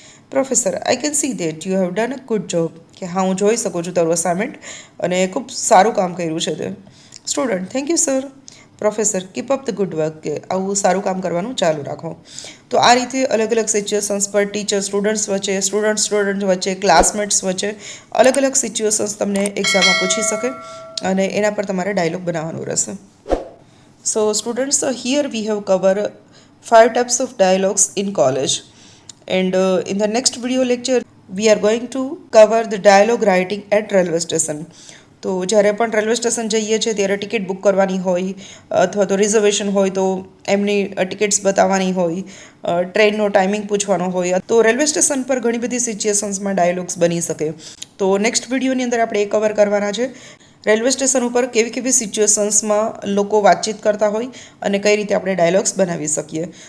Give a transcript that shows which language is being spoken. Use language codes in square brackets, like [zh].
[en] Professor, I can see that you have done a good job. [gu] કે હા, હું જોઈ શકું છું તારું અસાઇનમેન્ટ અને ખૂબ સારું કામ કર્યું છે તે. [en] Student, thank you sir. Professor, keep up the good work. [gu] કે આવું સારું કામ કરવાનું ચાલુ રાખો. તો આ રીતે અલગ અલગ સિચ્યુએશન્સ પર ટીચર સ્ટુડન્ટ્સ વચ્ચે, સ્ટુડન્ટ વચ્ચે, ક્લાસમેટ્સ વચ્ચે અલગ અલગ સિચ્યુએશન્સ તમને એક્ઝામમાં પૂછી શકે અને એના પર તમારે ડાયલોગ બનાવવાનું રહેશે. [en] So students, here we have covered 5 types of dialogues in college, and in the next video lecture we are going to cover the dialogue writing at railway station. [gu] તો જ્યારે પણ રેલવે સ્ટેશન જઈએ છીએ ત્યારે ticket book કરવાની હોય અથવા તો રિઝર્વેશન હોય તો એમની ટિકિટ્સ બતાવવાની હોય, ટ્રેનનો ટાઈમિંગ પૂછવાનો હોય, તો રેલવે સ્ટેશન પર ઘણી બધી સિચ્યુએશન્સમાં ડાયલોગ્સ બની શકે. તો નેક્સ્ટ વિડીયોની અંદર આપણે એ કવર કરવાના છે રેલવે સ્ટેશન ઉપર કેવી કેવી સિચ્યુએશન્સમાં લોકો વાતચીત કરતા હોય અને કઈ રીતે આપણે ડાયલોગ્સ બનાવી શકીએ.